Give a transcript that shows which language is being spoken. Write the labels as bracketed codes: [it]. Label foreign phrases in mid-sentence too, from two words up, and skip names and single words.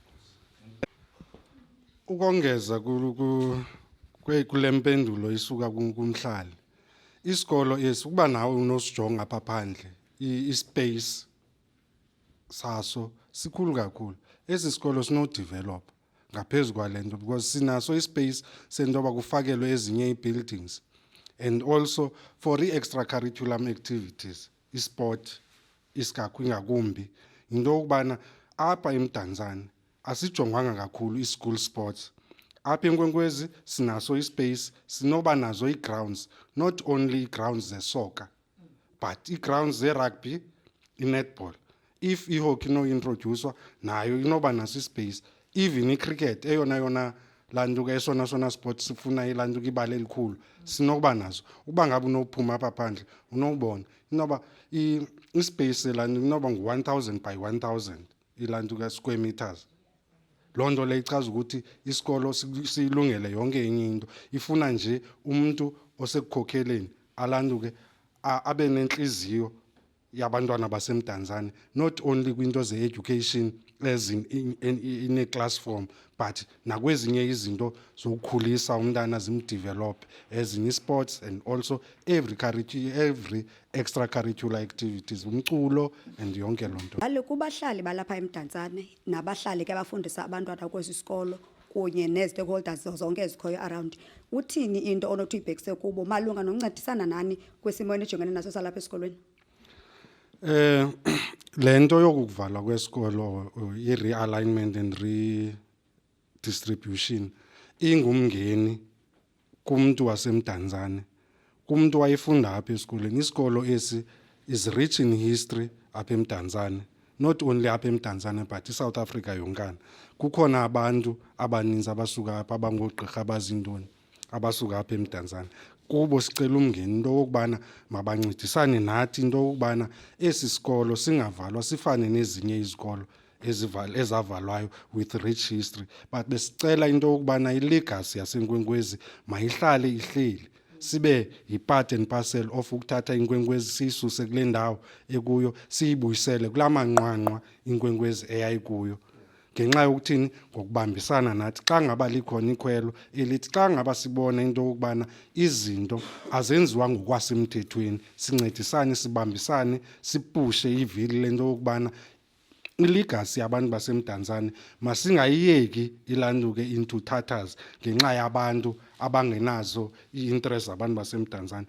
[xh] Ukongeza kule mpendulo isuka kumhlali, isikolo esi ukuba nawe unosijonga apha phandle ispace saso sikhulu kakhulu. Esi sikolo sinodevelop ngaphezu kwale nto because sinaso ispace sentoba kufakelwe ezinye ii-buildings, [en] and also for [xh] i- [en] extracurriculum activities, [xh] isport ingakumbi yinto yokubana apha eMdantsane asijongwanga kakhulu i- [en] school sports. [xh] Apha eNkwenkwezi sinaso ispace, sinoba nazo ii-grounds, [en] not only grounds [xh] ze-soccer but ii-grounds ze-rugby, i-netball. If i-hockey inointroducwa nayo inoba naso ispace, even i-cricket eyona lantu ke sona sports sifuna ilantu kibale elikhulu sinokuba nazo uba ngabe unophuma apha phandle unokubona inoba ispace lantu inoba ngu-1000 by 1000 ilantu ka [en] square meters. [xh] Lonto le ichaza ukuthi isikolo silungele yonke enye into ifuna nje umuntu osekukhokheleni alantu ke abe nenhliziyo yabantwana baseMdantsane, [en] not only [xh] kwinto ze-education [en] as in a class form but [xh] nakwezinye izinto zokukhulisa umntana zimdevelop [en] as in sports and also every extracurricular activities [xh] umculo and yonke lonto. Bale kubahlali balapha eMdantsane nabahlali ke bafundisa abantwana kwesi sikolo kunye ne-stakeholders zonke ezikhoyo around, uthini into onothi uyibhekise kubo malunga nokuncedisana nani kwisimo enijongene naso salapha esikolweni? Lento yokuvalwa kwesikolo i- [en] realignment and redistribution [xh] ingumngeni kumuntu waseMdantsane, kumuntu wayefunda apha esikoleni. Isikolo esi [en] is rich in history [xh] apha eMdantsane, [en] not only [xh] apha eMdantsane but iSouth Africa yonkana. Kukhona abantu abaninzi abasuka apha abangogqirha abazintoni abasuka apha eMdantsane. Kubo sicela umngeni into okubana mabancedisane nathi into okubana esi sikolo singavalwa sifane nezinye izikolo ezavalwayo [en] with rich history, but [xh] besicela into okubana ilegacy yaseNkwenkwezi mayihlale ihleli sibe yi- [en] part and parcel of [xh] ukuthatha iNkwenkwezi siyisuse kule ndawo ekuyo siyibuyisele kula manqwanqwa iNkwenkwezi eyayikuyo. Ngenxa yokuthini ngokubambisana nathi xa ngaba likhona ikhwelo elithi xa ngaba sibona into okubana izinto azenziwa ngokwasemthethweni sincedisane sibambisane sipushe ivili lento okubana ilegacy yabantu baseMdantsane masingayiyeki ilanduke into tatters ngenxa yabantu abangenazo i-interest zabantu baseMdantsane.